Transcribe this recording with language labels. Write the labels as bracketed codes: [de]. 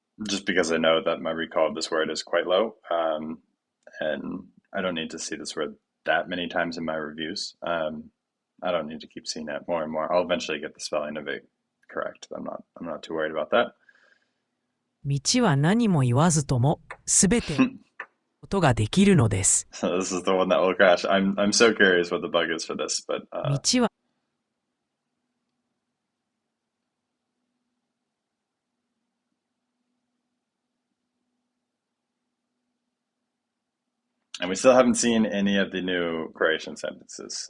[en] Just because I know that my recall of this word is quite low, and I don't need to see this word that many times in my reviews. I don't need to keep seeing it more and more. I'll eventually get the spelling of it correct. I'm not too worried about that. [ja] 道は何も言わずとも、すべてことができるのです。 [en] So this is the one that will crash. I'm so curious what the bug is for this, but [ja] 道は [en] and we still haven't seen any of the new Croatian sentences.